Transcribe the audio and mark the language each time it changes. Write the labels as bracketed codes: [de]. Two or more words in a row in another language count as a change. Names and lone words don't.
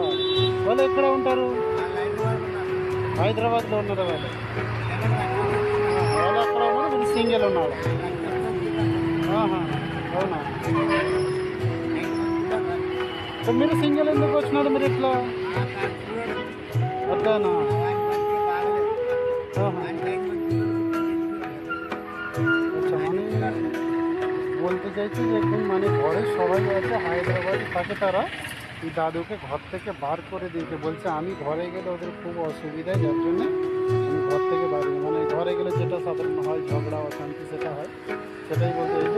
[te] వాళ్ళు ఎక్కడ ఉంటారు? హైదరాబాద్లో ఉన్నారా? వాళ్ళు అక్కడ ఉన్నారు, మీరు సింగిల్ ఉన్నారు. అవునా? మీరు సింగిల్ ఎందుకు వచ్చినారు? మీరు ఇట్లా అట్లానా? [bn] বলতে চাইছি যে এখন মানে ঘরে সবাই আছে, হায়দ্রাবাদে থাকে, তারা এই দাদুকে ঘর থেকে বার করে দিয়েছে। বলছে আমি ঘরে গেলে ওদের খুব অসুবিধায়, যার জন্যে আমি ঘর থেকে বাইরে, মানে ঘরে গেলে যেটা সাধারণ হয় ঝগড়া অশান্তি সেটা হয়, সেটাই বলতে চাইছে।